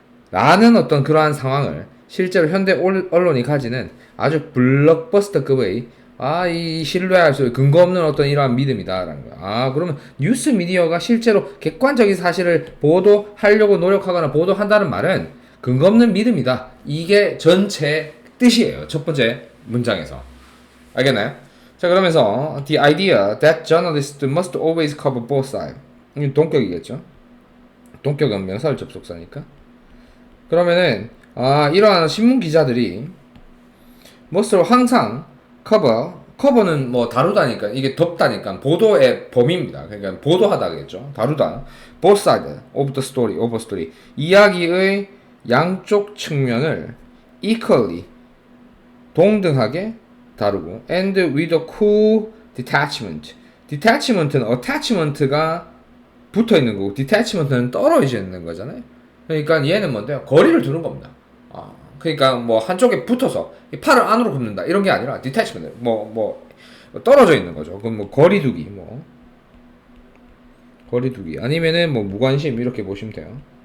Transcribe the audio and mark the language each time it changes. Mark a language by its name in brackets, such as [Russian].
[Korean] 라는 어떤 그러한 상황을 실제로 현대 언론이 가지는 아주 블록버스터급의 이 신뢰할 수 근거 없는 어떤 이러한 믿음이다라는 거야. 그러면 뉴스 미디어가 실제로 객관적인 사실을 보도하려고 노력하거나 보도한다는 말은 근거 없는 믿음이다. 이게 전체 뜻이에요. 첫 번째 문장에서. 알겠나요? 자, 그러면서 [English] the idea that journalists must always cover both sides. [Korean] 이건 동격이겠죠. 동격은 명사를 접속사니까. 그러면은 이러한 신문 기자들이 뭐스로 항상 커버는 뭐 다루다니까 이게 덮다니까 보도의 범위입니다. 그러니까 보도하다겠죠. 다루다. [English] both side of the story, of a story. [Korean] 이야기의 양쪽 측면을 [English] equally [Korean] 동등하게 다루고 [English] and with a cool detachment. [Korean] detachment는 attachment가 붙어 있는 거고 detachment는 떨어져 있는 거잖아요. 그러니까 얘는 뭔데요? 거리를 두는 겁니다. 그러니까 뭐 한쪽에 붙어서 팔을 안으로 굽는다 이런 게 아니라 detachment 뭐 떨어져 있는 거죠. 그럼 뭐 거리두기 거리두기 아니면은 뭐 무관심 이렇게 보시면 돼요.